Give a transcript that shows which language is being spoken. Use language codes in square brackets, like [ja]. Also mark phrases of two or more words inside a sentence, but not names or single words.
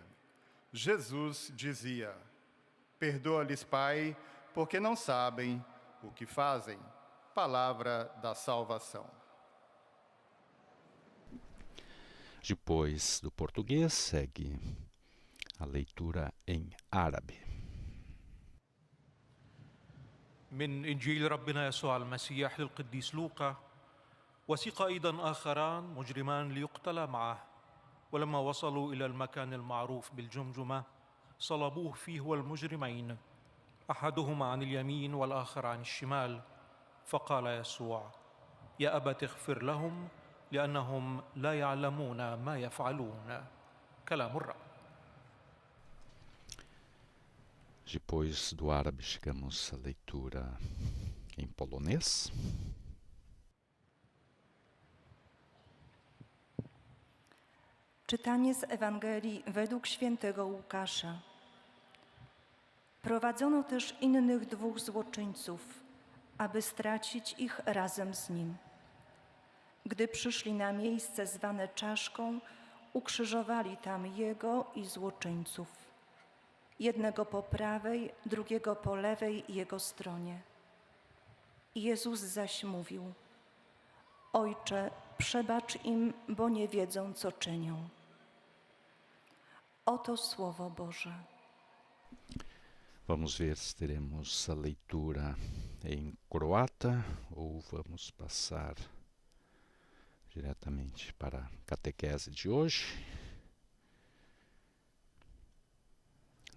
[pt] Jesus dizia, perdoa-lhes, Pai, porque não sabem o que fazem. Palavra da salvação. Depois do português, segue a leitura em árabe. [ar] من إنجيل ربنا يسوع المسيح للقديس لوقا. وسيق أيضا آخران مجرمان ليقتلا معه، ولما وصلوا إلى المكان المعروف بالجمجمة صلبوه فيه والمجرمين، أحدهما عن اليمين والآخر عن الشمال. فقال يسوع: يا أبت اغفر لهم لأنهم لا يعلمون ما يفعلون. كلام الرب. [pt] Depois do árabe, chegamos à leitura em polonês. [pl] Czytanie z Ewangelii według świętego Łukasza. Prowadzono też innych 2 złoczyńców, aby stracić ich razem z nim. Gdy przyszli na miejsce zwane Czaszką, ukrzyżowali tam jego i złoczyńców. Jednego po prawej, drugiego po lewej jego stronie. Jezus zaś mówił: Ojcze, przebacz im, bo nie wiedzą, co czynią. Oto Słowo Boże. [pt] Vamos ver se teremos a leitura em croata ou vamos passar diretamente para a catequese de hoje.